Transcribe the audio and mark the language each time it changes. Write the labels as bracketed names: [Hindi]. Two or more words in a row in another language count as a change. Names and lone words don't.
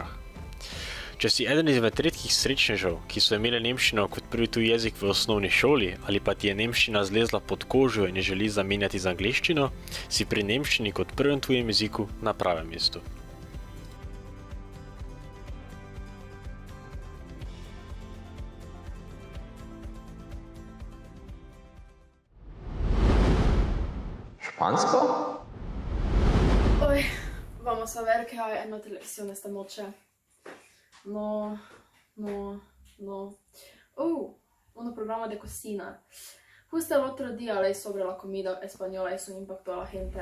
[Slovenian] Če si eden izmed redkih srečnežev, ki so imeli nemščino kot prvi tuji jezik v osnovni šoli, ali pa ti je nemščina zlezla pod kožo in je želi zamenjati z angleščino, si pri nemščini kot prvem tujem jeziku na pravem mestu. Špansko? [Spanish] Hoy vamos a ver qué hay en la televisión esta noche. No. Un programa de cocina. Justo el otro día leí sobre la comida española y su impacto a la gente.